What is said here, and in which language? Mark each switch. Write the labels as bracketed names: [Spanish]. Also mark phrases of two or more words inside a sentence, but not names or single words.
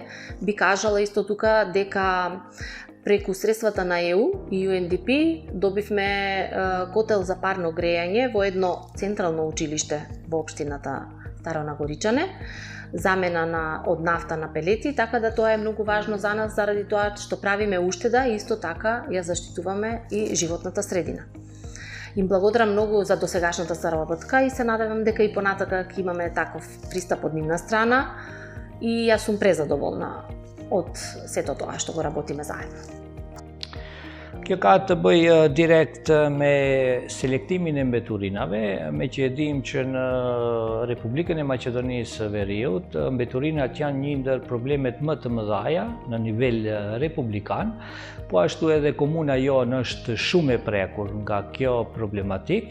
[Macedonian] Би кажала исто тука дека преку средствата на ЕУ и UNDP добивме котел за парно грејање во едно централно училиште во општината Старо Нагоричане, замена од нафта на пелети, така да тоа е многу важно за нас заради тоа што правиме уштеда и исто така ја заштитуваме и животната средина. Им благодарам многу за досегашната соработка и се надевам дека и понатака ќе имаме таков пристап од нивна страна и јас сум презадоволна од сето тоа што го работиме заедно. [Albanian] Kjo ka të bëjë direkt me selektimin e mbeturinave, me që e dim që në Republikën e Maqedonisë Veriut, mbeturinat janë një ndër problemet më të mëdha në nivel republikan, po ashtu edhe komuna jonë është shumë e prekur nga kjo problematik.